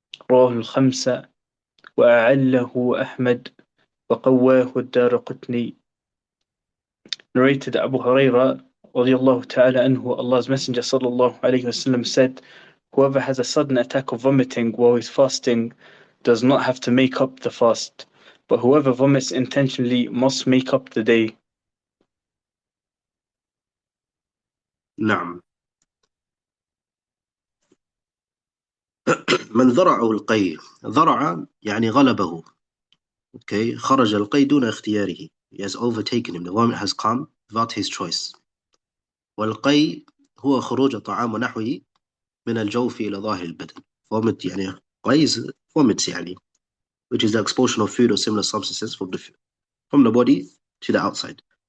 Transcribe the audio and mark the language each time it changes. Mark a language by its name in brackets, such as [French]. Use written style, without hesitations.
[Arabic] رواه الخمسة وأعله أحمد وقواه الدارقطني. [English] Narrated Abu Huraira radiallahu ta'ala anhu, Allah's Messenger sallallahu alayhi wasallam said, whoever has a sudden attack of vomiting while he's fasting does not have to make up the fast, but whoever vomits intentionally must make up the day. [Arabic] نعم. من ذرعه القيء، ذرع يعني غلبه. Okay, خرج القيء دون اختياره. [English] He has overtaken him. The vomit has come without his choice. [Arabic] والقيء هو خروج طعام ونحوه من الجوف إلى ظاهر البدن. [English] Vomit [Arabic] يعني غيظ [English] vomits يعني, which is the expulsion of food or similar substances from the body to the outside.